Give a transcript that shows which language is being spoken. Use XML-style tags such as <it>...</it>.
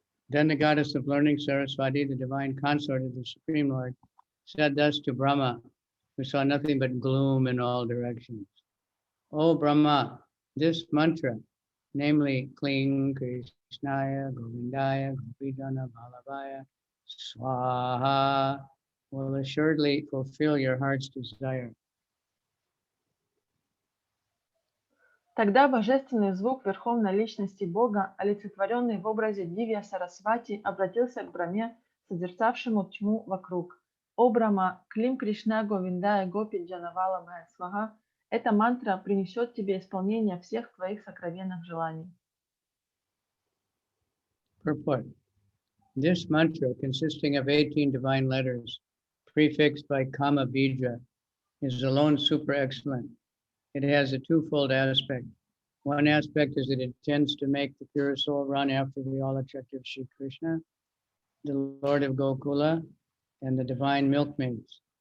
<en>Then the goddess of learning, Saraswati, the divine consort of the Supreme Lord, said thus to Brahma, who saw nothing but gloom in all directions. O Brahma, This mantra, namely</en> <sa>Kling Krishnaya Govindaya Govindana Bhalavaya Swaha,</sa> <en>will assuredly fulfill your heart's desire.</en> <ru>Тогда божественный звук Верховной Личности Бога, олицетворенный в образе Дивья Сарасвати, обратился к Брахме, созерцавшему тьму вокруг. О Брахма,</ru> <sa>Клим Кришна Говиндая Гопи Джанавала Мая Сваха,</sa> <ru>эта мантра принесет тебе исполнение всех твоих сокровенных желаний.</ru> <en>Purport. This mantra, consisting of 18 divine letters, prefixed by Kama Bija, is alone super excellent. It has a twofold aspect. One aspect is that it tends to make the pure soul run after the all-attractive Shri Krishna, the Lord of Gokula, and the divine milkmaids.</en>